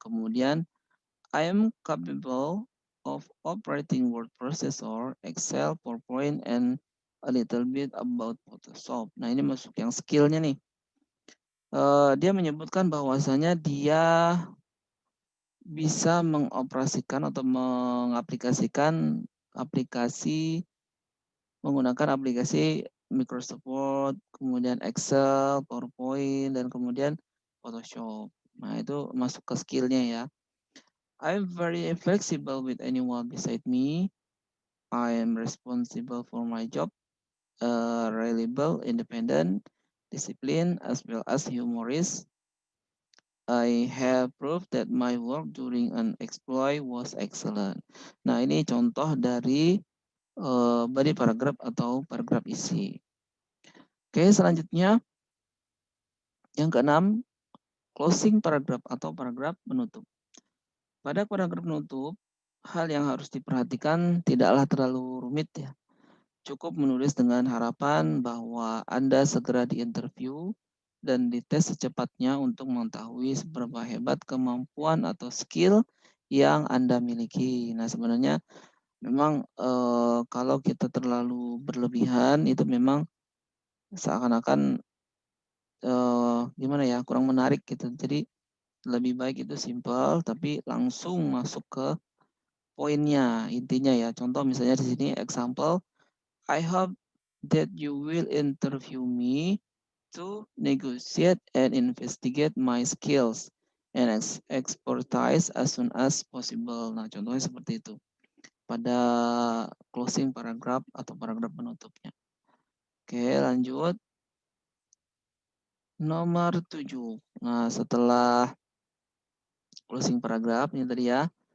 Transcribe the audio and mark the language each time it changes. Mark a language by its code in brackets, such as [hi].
[id] Kemudian [en] I am capable of operating word processor, Excel, PowerPoint, and a little bit about Photoshop. [id] Nah, ini masuk yang skillnya nih. Dia menyebutkan bahwasanya dia bisa mengoperasikan atau mengaplikasikan aplikasi menggunakan aplikasi Microsoft Word, kemudian Excel, PowerPoint, dan kemudian Photoshop. Nah, itu masuk ke skillnya ya. [en] I'm very flexible with anyone beside me. I am responsible for my job, reliable, independent, disciplined, as well as humorous. I have proved that my work during an exploit was excellent. [id] Nah, ini contoh dari body paragraph atau paragraf isi. Oke, selanjutnya yang keenam, closing paragraph atau paragraf penutup. Pada paragraf penutup, hal yang harus diperhatikan tidaklah terlalu rumit ya. Cukup menulis dengan harapan bahwa Anda segera diinterview dan dites secepatnya untuk mengetahui seberapa hebat kemampuan atau skill yang Anda miliki. Nah, sebenarnya memang kalau kita terlalu berlebihan itu memang seakan-akan gimana ya, kurang menarik gitu. Jadi lebih baik itu simple tapi langsung masuk ke poinnya, intinya ya. Contoh misalnya di sini [en] example, I hope that you will interview me to negotiate and investigate my skills and expertise as soon as possible. [id] Nah, contohnya seperti itu pada closing paragraph atau paragraf penutupnya. Oke, lanjut. Nomor 7. Nah, setelah closing paragraph ini tadi ya.